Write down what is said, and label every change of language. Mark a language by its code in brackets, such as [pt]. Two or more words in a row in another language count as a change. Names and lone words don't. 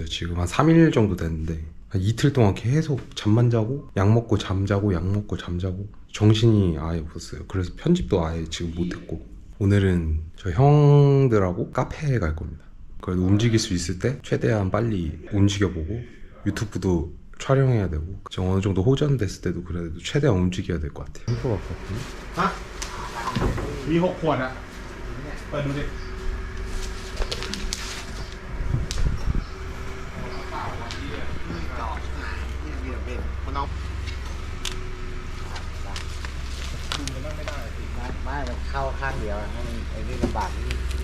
[ko] 지금 한 3일 정도 됐는데 한 이틀 동안 계속 잠만 자고 약 먹고 잠자고 약 먹고 잠자고 정신이 아예 없었어요. 그래서 편집도 아예 지금 못했고, 오늘은 저 형들하고 카페에 갈 겁니다. 그래도 움직일 수 있을 때 최대한 빨리 움직여보고, 유튜브도 촬영해야 되고, 저 어느 정도 호전됐을 때도 그래도 최대한 움직여야 될 것 같아요. 햄버거 같거든요. [th] มี 6 ขวดอะเปิดดูดิ ไม่มันเข้าข้างเดียวให้มันไอ้นี่ลำบากนี่